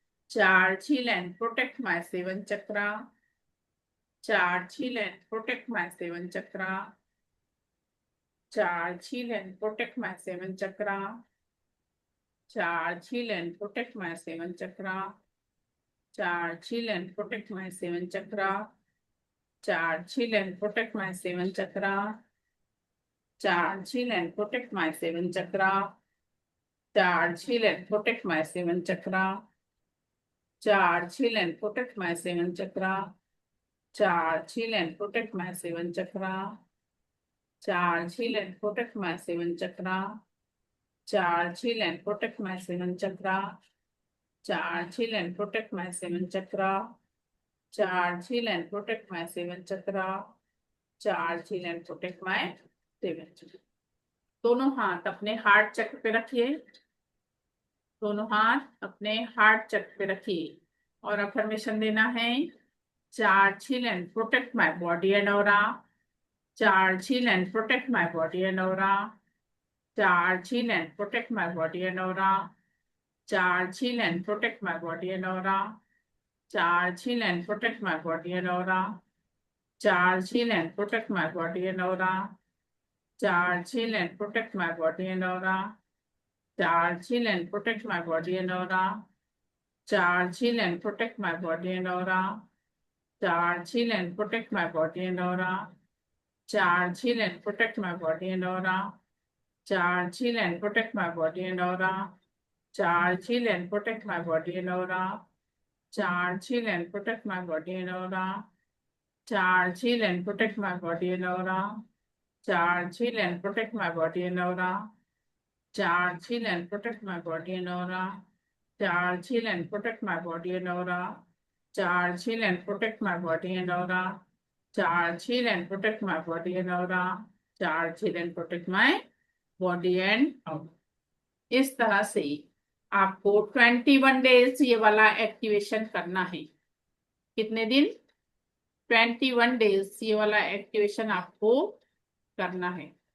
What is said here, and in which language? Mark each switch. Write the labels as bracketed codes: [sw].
[en] Charge, heal and protect my seven chakra. Charge, heal and protect my seven chakra. Charge, heal and protect my seven chakra. Charge, heal and protect my seven chakra. Charge, heal and protect my seven chakra. Charge, heal and protect my seven chakra. Charge, heal and protect my seven chakra. Charge, heal and protect my seven chakra. Charge, heal and protect my seven chakra. Charge, heal and protect my seven chakra. Charge, heal and protect my seven chakra. Charge, heal and protect my seven chakra. Charge, heal and protect my seven chakra. Charge, heal and protect my seven chakra. Charge, heal and protect my seven chakra. [hi] दोनों हाथ अपने heart चक्र पे रखिए। दोनों हाथ अपने heart चक्र पे रखिए और अफर्मेशन देना है। [en] Charge, heal and protect my body and aura. Charge, heal and protect my body and aura. Charge, heal and protect my body and aura. Charge, heal and protect my body and aura. Charge, heal and protect my body and aura. Charge, heal and protect my body and aura. Charge, heal and protect my body and aura. Charge, heal and protect my body and aura. Charge, heal and protect my body and aura. Charge, heal and protect my body and aura. Charge, heal and protect my body and aura. Charge, heal and protect my body and aura. Charge, heal and protect my body and aura. Charge, heal and protect my body and aura. Charge, heal and protect my body and aura. Charge, heal and protect my body and aura. Charge, heal and protect my body and aura. Charge, heal and protect my body and aura. Charge, heal and protect my body and aura. Charge, heal and protect my body and aura. Charge, heal and protect my body and aura. [hi] इस तरह से आपको 21 days ये वाला activation करना है। कितने दिन? 21 डेज ये वाला एक्टिवेशन आपको करना है।